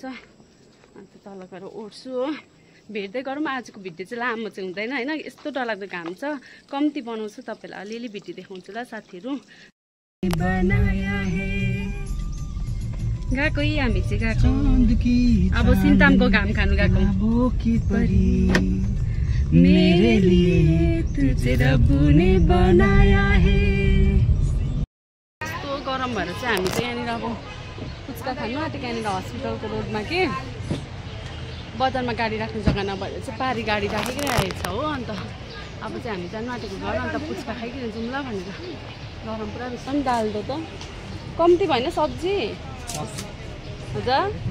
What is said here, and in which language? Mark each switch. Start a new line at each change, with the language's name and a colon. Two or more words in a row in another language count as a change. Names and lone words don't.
Nepali: अन्त तल गएर ओर्छु हो। भेट्दै गरौँ, आजको भिडियो चाहिँ लामो चाहिँ हुँदैन होइन, यस्तो डरलाग्दो घाम छ। कम्ती बनाउँछु, तपाईँलाई अलिअलि भिडियो देखाउँछु ल साथीहरू। गएको हामी चाहिँ गएको अब सिन्तामको घाम खानु गएको।
Hindi: मेरे लिए तुझे रब ने बनाया है।
Nepali: यस्तो गरम भएर चाहिँ हामी चाहिँ यहाँनिर अब पुच्का खानु आँटेको, यहाँनिर हस्पिटलको रोडमा के बजारमा गाडी राख्ने जग्गा नभएर चाहिँ पारी गाडी राखिरहेको छ हो। अन्त अब चाहिँ हामी जानु आँटेको घर, अन्त पुच्का खाइकन जाउँ ल भनेर। गरम पुरा बेसी पनि दाल दो त कम्ती भएन सब्जी हजुर।